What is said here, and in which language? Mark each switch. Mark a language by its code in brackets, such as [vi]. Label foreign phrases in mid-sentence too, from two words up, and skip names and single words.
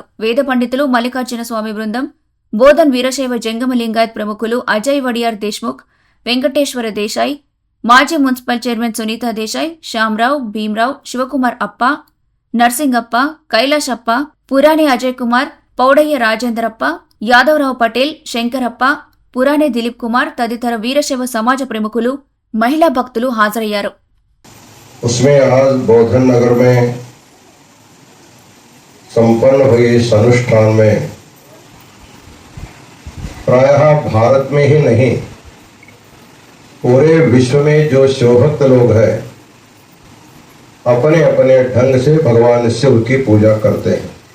[te] వేద పండితులు, మల్లికార్జున స్వామి బృందం, బోధన్ వీరశైవ జంగమ లింగాయత్ ప్రముఖులు అజయ్ వడియార్ దేశ్ముఖ్, వెంకటేశ్వర దేశాయ్, మాజీ మున్సిపల్ చైర్మన్ సునీతా దేశాయ్, శ్యామరావు, భీమరావు, శివకుమార్ అప్ప, నర్సింగప్ప, కైలాష్ అప్ప, పురాణి అజయ్ కుమార్, పౌడయ్య రాజేంద్రప్ప, యాదవరావు పటేల్, శంకరప్ప, పురాణే దిలీప్ కుమార్ తదితర వీరశైవ సమాజ ప్రముఖులు, మహిళా భక్తులు హాజరయ్యారు. [hi] उसमें आज बोधन नगर में संपन्न हुए इस अनुष्ठान में प्रायः भारत में ही नहीं पूरे विश्व में जो शिवभक्त लोग हैं अपने अपने ढंग से भगवान शिव की पूजा करते हैं.